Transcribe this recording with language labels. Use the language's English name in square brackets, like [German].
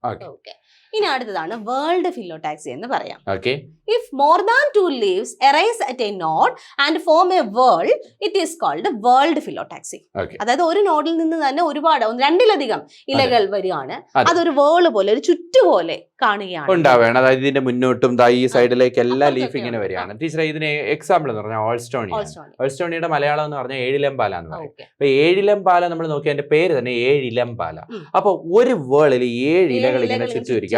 [Malayalam] Okay, ഇനി അടുത്തതാണ് world ഫിലോടാക്സി എന്ന് പറയാം. [English] If more than two leaves arise at a node and form a whorl, it is called world phyllotaxy. [Malayalam] അതായത് ഒരു നോഡിൽ നിന്ന് തന്നെ ഒരുപാട് രണ്ടിലധികം ഇലകൾ വരികയാണ്. അതൊരു വേള് പോലെ, ഒരു ചുറ്റു പോലെ കാണുകയാണ് ഉണ്ടാവുകയാണ്. അതായത് ഇതിന്റെ മുന്നോട്ടും ഈ സൈഡിലേക്ക് എല്ലാ ലീഫ് ഇങ്ങനെ വരികയാണ്. ടീച്ചറെ ഇതിന് എക്സാമ്പിൾ എന്ന് പറഞ്ഞാൽ ഓൾസ്റ്റോണിയുടെ മലയാളം എന്ന് പറഞ്ഞാൽ ഏഴിലംപാല എന്ന് പറയും. അപ്പൊ ഏഴിലംപാല നമ്മൾ നോക്കിയാൽ അതിന്റെ പേര് തന്നെ ഏഴിലംപാല. അപ്പൊ ഒരു വേളിൽ 7 ഇലകൾ ഇങ്ങനെ ചുറ്റും.